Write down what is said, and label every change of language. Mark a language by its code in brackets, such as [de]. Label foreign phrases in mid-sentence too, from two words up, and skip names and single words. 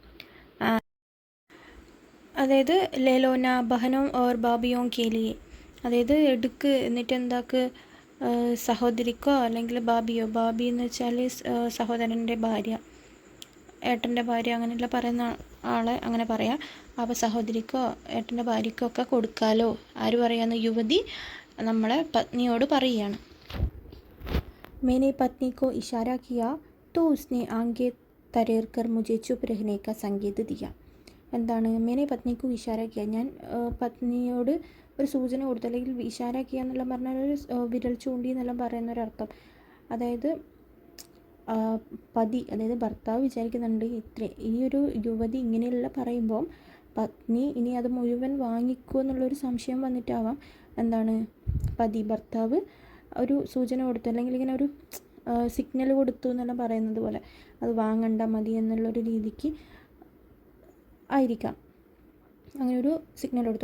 [ml] അതായത് [hi] लेलोना बहनों और भाभियों के लिए, [ml] അതായത് എടുക്ക്, എന്നിട്ട് എന്താക്ക് സഹോദരിക്കോ അല്ലെങ്കിൽ ബാബി എന്ന് വെച്ചാൽ സഹോദരൻ്റെ ഭാര്യ, ഏട്ടൻ്റെ ഭാര്യ, അങ്ങനെയുള്ള പറയുന്ന ആളെ അങ്ങനെ പറയാം. അപ്പോൾ സഹോദരിക്കോ ഏട്ടൻ്റെ ഭാര്യക്കോ ഒക്കെ കൊടുക്കാലോ. ആര് പറയാന്ന്? യുവതി നമ്മളെ പത്നിയോട് പറയുകയാണ്. [hi] मैंने पत्नी को इशारा किया तो उसने आगे तरेर कर मुझे चुप रहने का संकेत दिया. [ml] എന്താണ് [hi] मैंने पत्नी को इशारा किया, [ml] ഞാൻ പത്നിയോട് ഒരു സൂചന കൊടുത്തു, അല്ലെങ്കിൽ [hi] इशारा किया [ml] എന്നെല്ലാം പറഞ്ഞാൽ ഒരു വിരൽ ചൂണ്ടി എന്നെല്ലാം പറയുന്നൊരർത്ഥം. അതായത് പതി, അതായത് ഭർത്താവ് വിചാരിക്കുന്നുണ്ട് ഈ ഒരു യുവതി ഇങ്ങനെയുള്ള പറയുമ്പോൾ പത്നി ഇനി അത് മുഴുവൻ വാങ്ങിക്കുമോ എന്നുള്ളൊരു സംശയം വന്നിട്ടാവാം എന്താണ് ഭർത്താവ് ഒരു സൂചന കൊടുത്തു, അല്ലെങ്കിൽ ഇങ്ങനെ ഒരു സിഗ്നൽ കൊടുത്തു എന്നെല്ലാം പറയുന്നത് പോലെ അത് വാങ്ങണ്ട മതി എന്നുള്ളൊരു രീതിക്ക് ആയിരിക്കാം അങ്ങനെ ഒരു സിഗ്നൽ കൊടുത്തു.